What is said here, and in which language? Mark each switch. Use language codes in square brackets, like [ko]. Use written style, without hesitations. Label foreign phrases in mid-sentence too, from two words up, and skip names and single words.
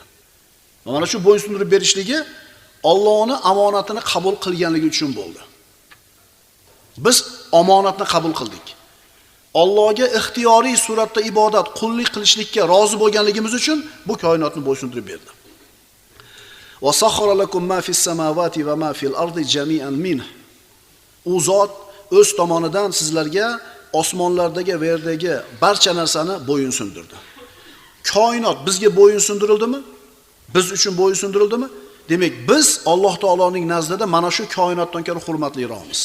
[uz] Va mana shu bo'ysundirib berishligi Allohning omonatini qabul qilganligi uchun bo'ldi. Biz omonatni qabul qildik. Allohga ixtiyoriy suratda ibodat, qullik qilishlikka rozi bo'lganligimiz uchun bu koinotni bo'ysundirib berdi. [ar] وسخر لكم ما في السماوات وما في الأرض جميعا منه. [uz] U zot o'z tomonidan sizlarga osmonlardagi va yerdagi barcha narsani bo'ysundirdi. Koinot bizga bo'ysundirildimi? Biz uchun bo'ysundirildimi? Demak, biz Alloh taoloning nazdida mana shu koinotdan ko'ra hurmatliroqmiz.